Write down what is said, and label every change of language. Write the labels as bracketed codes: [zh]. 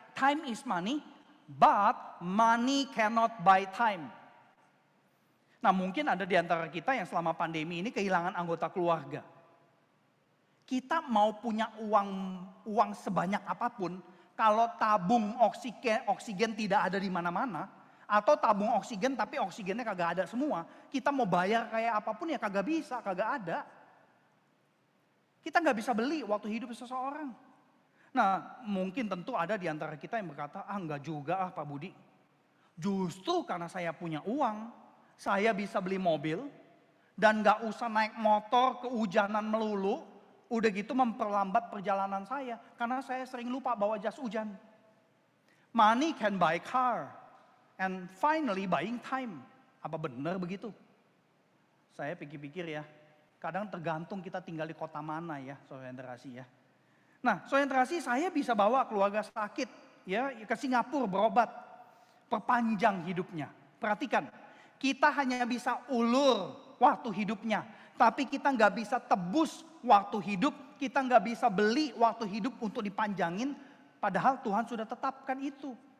[en] Time is money, but money cannot buy time. [id] Nah, mungkin ada di antara kita yang selama pandemi ini kehilangan anggota keluarga. Kita mau punya uang sebanyak apapun, kalau tabung oksigen tidak ada di mana-mana, atau tabung oksigen tapi oksigennya kagak ada semua, kita mau bayar kayak apapun ya kagak bisa, kagak ada. Kita nggak bisa beli waktu hidup seseorang. Nah, mungkin tentu ada di antara kita yang berkata, enggak juga Pak Budi. Justru karena saya punya uang, saya bisa beli mobil, dan enggak usah naik motor kehujanan melulu, udah gitu memperlambat perjalanan saya. Karena saya sering lupa bawa jas hujan. [en] Money can buy car, and finally buying time. [id] Apa benar begitu? Saya pikir-pikir ya, kadang tergantung kita tinggal di kota mana ya, saudara terkasih ya. Nah, saudara terkasih, saya bisa bawa keluarga sakit ya ke Singapura berobat, perpanjang hidupnya. Perhatikan, kita hanya bisa ulur waktu hidupnya, tapi kita nggak bisa tebus waktu hidup, kita nggak bisa beli waktu hidup untuk dipanjangin, padahal Tuhan sudah tetapkan itu.